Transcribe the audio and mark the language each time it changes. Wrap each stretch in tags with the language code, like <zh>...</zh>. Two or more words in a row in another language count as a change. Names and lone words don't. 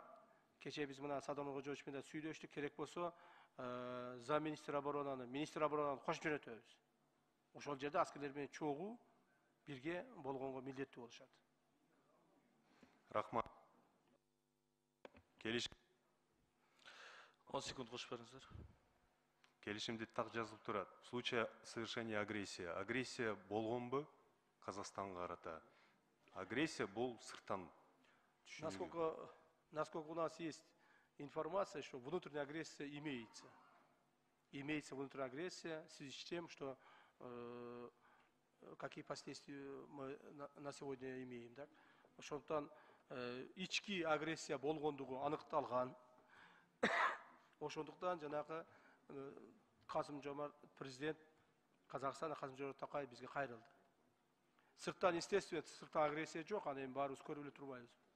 <ky>Кечээ биз мына Садам Кожоевич менен сүйлөштүк, керек болсо</ky> <ru>замминистр оборонаны</ru> <ky>кошуп жөнөтөбүз. Ошол жерде аскерлер менен чогуу бирге болгонго милдеттүү болушат. Рахмат. Келишим 10 секунд кошуп бериңиздер. Келишимде так жазылып турат.</ky> <ru>В случае совершения агрессии.</ru> <ky>Агрессия болгонбу Казакстанга карата? Агрессия бул сырттан.</ky> <ru>Насколько у нас есть информация, что внутренняя агрессия имеется. Имеется внутренняя агрессия в связи с тем, что какие последствия мы на сегодня имеем. Да?</ru> <ky>Ошондуктан ички агрессия болгондугу аныкталган. Ошондуктан жанагы Касым-Жомарт</ky> <ru>президент Казакстана</ru> <ky>Касым-Жомарт Токаев бизге кайрылды. Сырттан, естественно, сырттан агрессия жок, аны эми баарыбыз көрүп эле турбайбыз.</ky>